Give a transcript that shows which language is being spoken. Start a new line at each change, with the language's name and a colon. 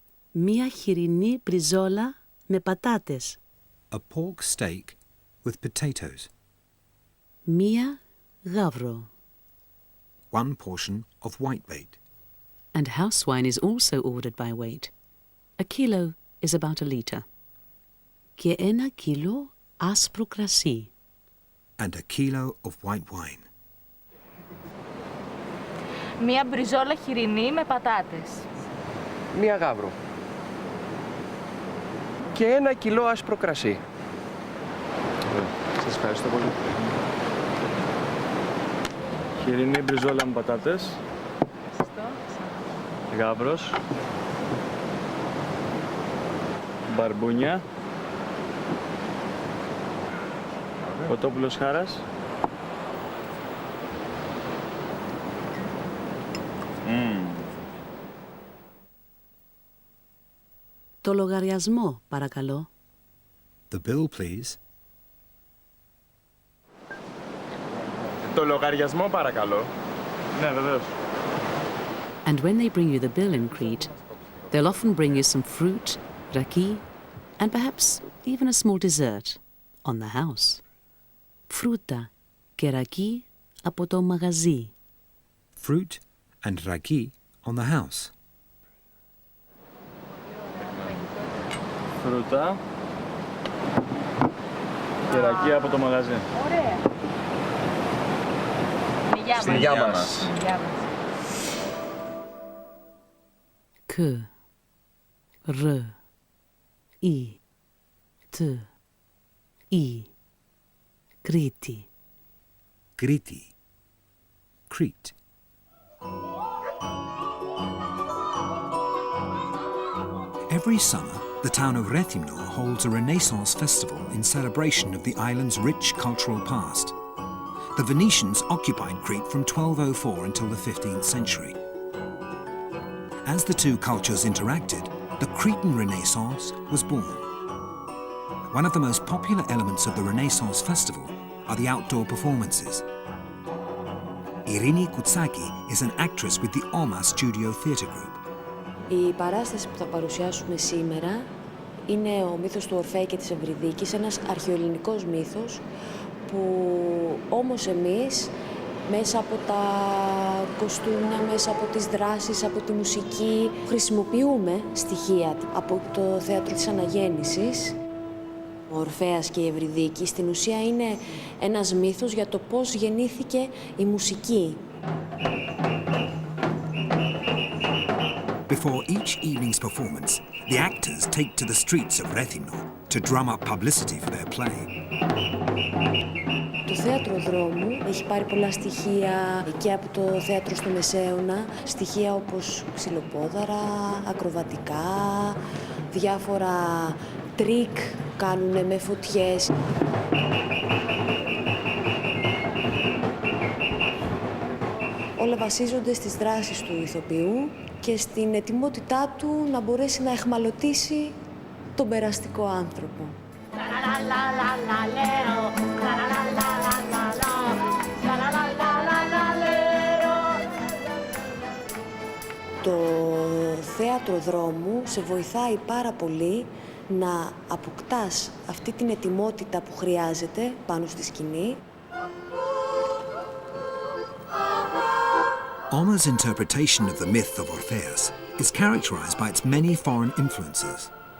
Greek: Μία χοιρινή μπριζόλα με πατάτες.
English: A pork steak with potatoes.
Greek: Μία γάβρο.
English: One portion of whitebait. And house wine is also ordered by weight. A kilo is about a litre.
Greek: Και ένα κιλό άσπρο κρασί.
English: And a kilo of white wine.
Greek: Μία μπριζόλα χοιρινή με πατάτες. Μία γάβρο. Και ένα κιλό άσπρο κρασί. Σας ευχαριστώ πολύ. Χοιρινή μπριζόλα με πατάτες. Γάβρος. Μπαρμπούνια. Κοτόπουλος χάρας. Το λογαριασμό, παρακαλώ.
English: The bill, please.
Greek: Το λογαριασμό, παρακαλώ. Ναι, βεβαίως.
English: And when they bring you the bill in Crete, they'll often bring you some fruit, raki, and perhaps even a small dessert on the house.
Greek: Φρούτα και ρακί από το μαγαζί.
English: Fruit and raki on the house.
Greek: Φρούτα και ρακί από το μαγαζί. Ωραία. Στην υγειά μας. Que, re, I, te, I, Κρήτη. Κρήτη. Crete.
English: Every summer, the town of Rethymno holds a Renaissance festival in celebration of the island's rich cultural past. The Venetians occupied Crete from 1204 until the 15th century. As the two cultures interacted, the Cretan Renaissance was born. One of the most popular elements of the Renaissance festival are the outdoor performances. Irini Koutsaki is an actress with the Oma Studio Theatre Group.
Greek: Η παράσταση που θα παρουσιάσουμε σήμερα είναι ο μύθος του Ορφέα και της Ευρυδίκης, ένας αρχαιοελληνικός μύθος που όμως εμείς μέσα από τα κοστούμια, μέσα από τις δράσεις, από τη μουσική χρησιμοποιούμε στοιχεία από το θέατρο της Αναγέννησης. Ο Ορφέας και η Ευρυδίκη στην ουσία είναι ένας μύθος για το πώς γεννήθηκε η μουσική.
English: Before each evening's performance, the actors take to the streets of Rethymno to drum up publicity for their play.
Greek: Το θέατρο δρόμου έχει πάρει πολλά στοιχεία και από το θέατρο στο Μεσαίωνα, στοιχεία όπως ξυλοπόδαρα, ακροβατικά, διάφορα τρίκ που κάνουν με φωτιές. Όλα βασίζονται στις δράσεις του ηθοποιού και στην ετοιμότητά του να μπορέσει να εχμαλωτήσει τον περαστικό άνθρωπο. Το θέατρο δρόμου σε βοηθάει πάρα πολύ να αποκτάς αυτή την ετοιμότητα που χρειάζεται πάνω στη σκηνή.
English: Oma's interpretation of the myth of Orpheus is characterized by its many foreign influences.